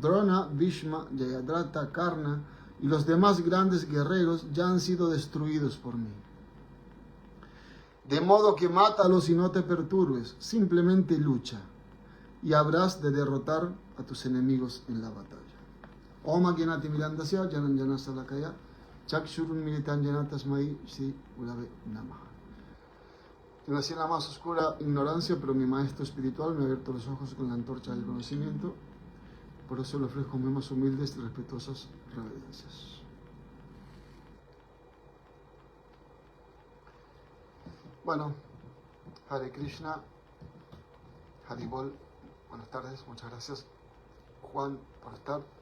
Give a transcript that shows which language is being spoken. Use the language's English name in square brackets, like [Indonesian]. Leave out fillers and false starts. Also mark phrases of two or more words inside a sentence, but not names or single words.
[Spanish] Drona, Bhishma, Jayadratha, Karna y los demás grandes guerreros ya han sido destruidos por mí. De modo que mátalos y no te perturbes, simplemente lucha y habrás de derrotar a tus enemigos en la batalla. [Sanskrit] ॐ अज्ञानति मिरान्धस्य ज्ञानाञ्जन शलाकया चक्षुरुन् मीलितं येनतस्मै श्री गुरवे नमः. [Spanish] Yo nací en la más oscura ignorancia, pero mi maestro espiritual me ha abierto los ojos con la antorcha del conocimiento. Por eso le ofrezco mis más humildes y respetuosas reverencias. Bueno, Hare Krishna, Haribol, buenas tardes, muchas gracias Juan por estar.